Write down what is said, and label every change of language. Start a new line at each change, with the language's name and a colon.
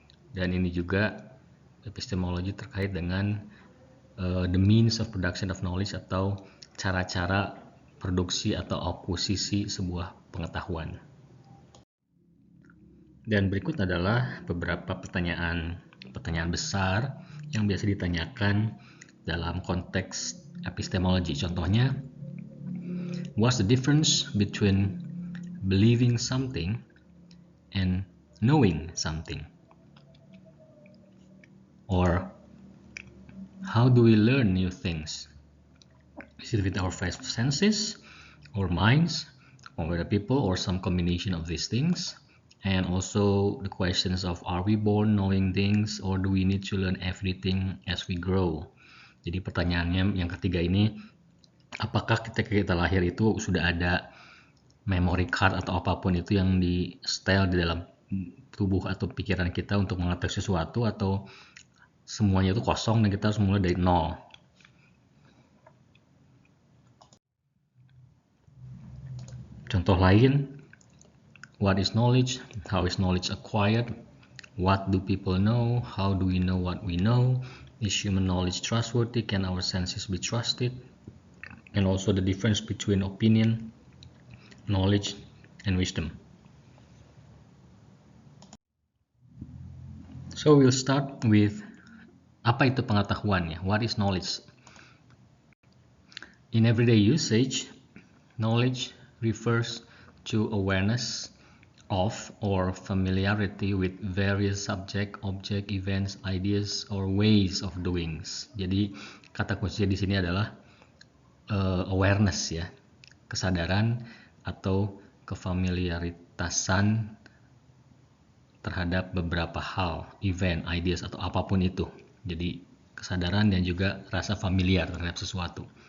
Indonesian: Dan ini juga epistemologi terkait dengan
English: the means of production of knowledge,
Indonesian: atau cara-cara produksi atau akuisisi sebuah pengetahuan. Dan berikut adalah beberapa pertanyaan besar yang biasa ditanyakan dalam konteks epistemologi.
English: Contohnya, what's the difference between believing something and knowing something? Or how do we learn new things? Is it with our five senses, or minds, or with the people, or some combination of these things? And also the questions of, are we born knowing things, or do we need to learn everything as we grow?
Indonesian: Jadi pertanyaannya yang ketiga ini, apakah ketika kita lahir itu sudah ada memory card atau apapun itu yang di setel di dalam tubuh atau pikiran kita untuk mengetahui sesuatu, atau semuanya itu kosong dan kita harus mulai dari nol? Contoh lain,
English: what is knowledge? How is knowledge acquired? What do people know? How do we know what we know? Is human knowledge trustworthy? Can our senses be trusted? And also the difference between opinion, knowledge, and wisdom. So we'll start with
Indonesian: apa itu pengetahuan ya?
English: What is knowledge? In everyday usage, knowledge refers to awareness of or familiarity with various subject, object, events, ideas, or ways of doings.
Indonesian: Jadi kata kuncinya di sini adalah awareness ya, kesadaran atau kefamiliaritasan terhadap beberapa hal, event, ideas, atau apapun itu. Jadi kesadaran dan juga rasa familiar terhadap sesuatu.